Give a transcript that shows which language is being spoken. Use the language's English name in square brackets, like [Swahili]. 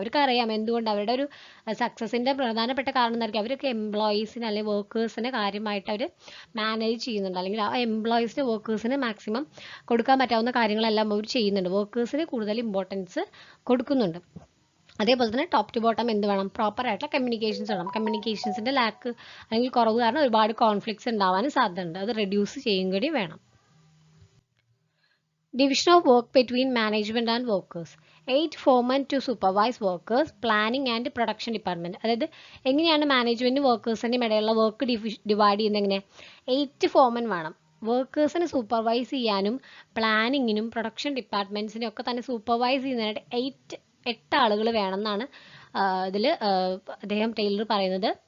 [Malayalam] അവർക്ക് അറിയാം എന്തുകൊണ്ട് അവരുടെ ഒരു സക്സസിൻ്റെ പ്രധാനപ്പെട്ട കാരണം എന്തായിരിക്കും, അവർക്ക് എംപ്ലോയീസിന് അല്ലെങ്കിൽ വർക്കേഴ്സിനെ കാര്യമായിട്ട് അവർ മാനേജ് ചെയ്യുന്നുണ്ട്, അല്ലെങ്കിൽ ആ എംപ്ലോയീസിന് വർക്കേഴ്സിന് മാക്സിമം കൊടുക്കാൻ പറ്റാവുന്ന കാര്യങ്ങളെല്ലാം അവർ ചെയ്യുന്നുണ്ട്, വർക്കേഴ്സിന് കൂടുതൽ ഇമ്പോർട്ടൻസ് കൊടുക്കുന്നുണ്ട്. അതേപോലെ തന്നെ ടോപ്പ് ടു ബോട്ടം എന്ത് വേണം, പ്രോപ്പർ ആയിട്ടുള്ള കമ്മ്യൂണിക്കേഷൻസ് വേണം. കമ്മ്യൂണിക്കേഷൻസിൻ്റെ ലാക്ക് അല്ലെങ്കിൽ കുറവ് കാരണം ഒരുപാട് കോൺഫ്ലിക്ട്സ് ഉണ്ടാവാനും സാധ്യതയുണ്ട്, അത് റെഡ്യൂസ് ചെയ്യും കൂടി വേണം. [English] Division of work between management and workers. 8 foremen to supervise workers, planning and production department. [Malayalam] അതായത് എങ്ങനെയാണ് മാനേജ്മെൻറ്റും വർക്കേഴ്സിൻ്റെയും ഇടയിലുള്ള വർക്ക് ഡിവൈഡ് ചെയ്യുന്നത്? എങ്ങനെ 8 ഫോമൻ വേണം. വർക്കേഴ്സിനെ സൂപ്പർവൈസ് ചെയ്യാനും പ്ലാനിങ്ങിനും പ്രൊഡക്ഷൻ ഡിപ്പാർട്ട്മെൻറ്റ്സിനെ ഒക്കെ തന്നെ സൂപ്പർവൈസ് ചെയ്യുന്നതിനായിട്ട് 8 ആളുകൾ വേണമെന്നാണ് ഇതിൽ അദ്ദേഹം ടൈലർ പറയുന്നത്.